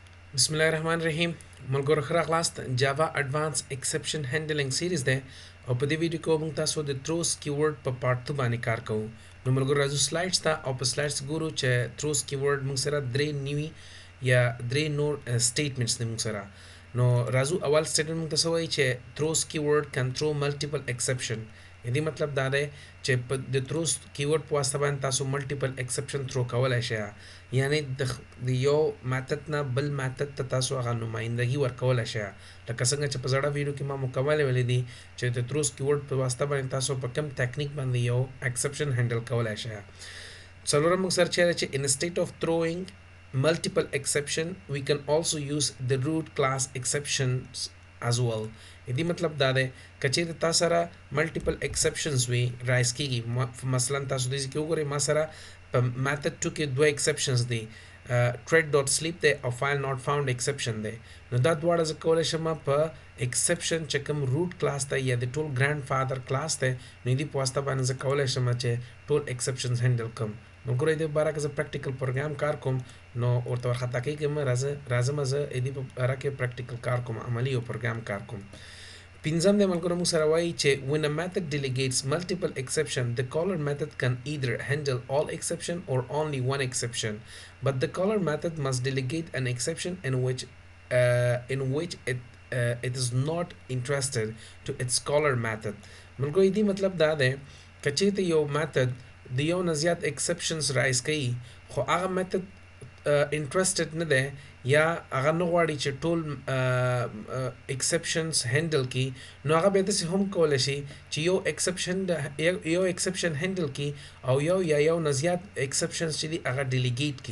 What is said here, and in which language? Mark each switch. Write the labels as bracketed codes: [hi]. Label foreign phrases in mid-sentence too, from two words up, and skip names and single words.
[ar] Bismillahirrahmanirrahim. [ps] ملګرو خیر [en] class Java Advanced Exception Handling series [ps] de او په دې ویډیو کې موږ تاسو د [en] throws keyword [ps] په پارت 2 باندې کار کوو. نو ملګرو راځو سلایډز ته او په سلایډز ګورو چې [en] throws keyword [ps] موږ سره درې نیوي یا درې نور statements دي موږ سره. نو راځو اول statement موږ تاسو وایي چې [en] throws keyword can throw multiple exception. [ps] دې مطلب دا دی چې په د [en] throws keyword [ps] په واسطه باندې تاسو [en] multiple exception throw [ps] کولای شئ. یعنی د یو میتھډ نه بل میتھډ ته تاسو هغه نمائندګي ورکولای شئ. لکه څنګه چې په زړه ویډیو کې ما مکمل ویلي دي چې د [en] throws keyword [ps] په واسطه باندې تاسو په کوم ټیکنیک باندې یو [en] exception handle [ps] کولای شئ. څلورم موږ سره چې [en] instead of throwing multiple exception we can also use the root class exceptions as well. [ps] دې مطلب دا دی کچې د تاسو سره [en] multiple exceptions [ps] وي رایز کیږي مثلا تاسو دې کې وګورئ ما سره په میتھډ 2 کې دوه ایکسپشنز دي thread.sleep دی او [en] file not found exception [ps] دی. نو دا دواړه زه کولی شم په ایکسپشن چې کوم [en] root class [ps] دی یا د ټول [en] grand father class [ps] دی نو دې په واسطه باندې زه کولی شم چې ټول [en] exceptions handle [ps] کړم. نو ګورئ دې باره کې زه [en] practical program [ps] کار کوم نو ورته ورخطا کېږم راځم زه دې په باره کې پریکټیکل کار کوم عملي یو پروګرام کار کوم. پنځم د ملګرو موږ سره وایي چې [en] when a method delegates multiple exception the caller method can either handle all exception or only one exception but the caller method must delegate an exception in which it is not interested to its caller method. [ps] ملګرو دې مطلب دا دی کچې ته یو میتھډ د یو نه زیات exceptions رایز کوي خو هغه میتھډ انټرسټډ نه دی یا هغه نه غواړي چې ټول ایکسپشنز هینډل کړي نو هغه به داسې هم کولی شي چې یو [en] exception handle [ps] کړي او یو نه زیات ایکسپشنز چې دي هغه ډیلیګیټ کړي.